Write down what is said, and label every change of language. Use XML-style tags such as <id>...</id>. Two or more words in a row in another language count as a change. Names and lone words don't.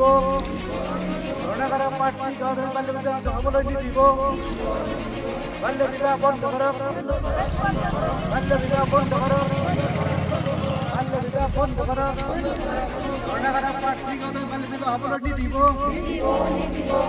<as>রণাগারা পার্টি গাঁৱৰ বাল্য বিবাহ হবলৈ নিদিব, বাল্য বিবাহ বন্ধ করো, বাল্য বিবাহ বন্ধ করো, বাল্য বিবাহ বন্ধ করো, রণাগারা পার্টি গাঁৱৰ বাল্য বিবাহ হবলৈ নিদিব।</as>